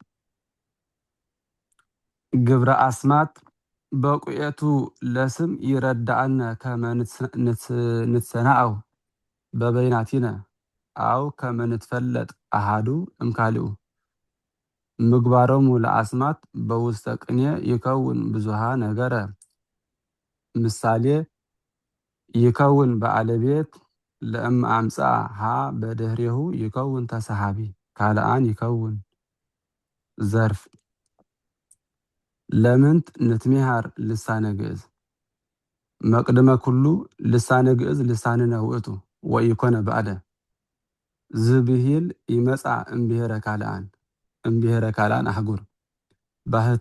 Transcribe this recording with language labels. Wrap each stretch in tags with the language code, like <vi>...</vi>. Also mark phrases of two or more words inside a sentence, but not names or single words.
<gez>ግብረ አስማት በቁየቱ ለስም ይረዳአነ ከመ ንትሰናአው በበይናቲነ አው ከመ ንትፈለጥ አሃዱ እምካልኡ ምግባሮሙ ለአስማት በውስተ ቅኔ ይከውን ብዙሃ ነገረ ምሳሌ ይከውን ባለቤት ለእም አምፃ ሀ በድህሬሁ ይከውን ተሰሃቢ ካልአን ይከውን ዘርፍ ለምንት ንትሚሃር ልሳነ ግዕዝ መቅድመ ኩሉ ልሳነ ግዕዝ ልሳንነ ውእቱ ወኢኮነ ባዕደ ዝብሂል ይመጻ እምብሔረ ካልአን አህጉር ባህቱ</gez>